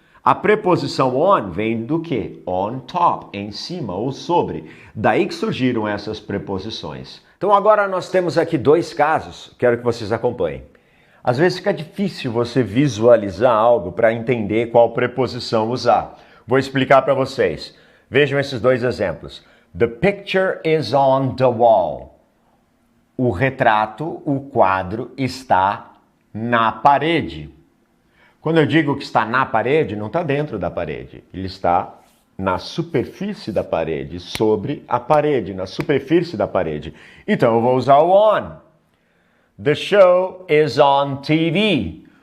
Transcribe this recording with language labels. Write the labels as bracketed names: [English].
[Portuguese] A preposição on vem do quê? On top, em cima ou sobre. Daí que surgiram essas preposições. Então agora nós temos aqui dois casos, quero que vocês acompanhem. Às vezes fica difícil você visualizar algo para entender qual preposição usar. Vou explicar para vocês. Vejam esses dois exemplos. [English] The picture is on the wall. [Portuguese] O retrato, o quadro, está na parede. Quando eu digo que está na parede, não está dentro da parede. Ele está na superfície da parede, sobre a parede, na superfície da parede. Então eu vou usar o on. [English] The show is on TV.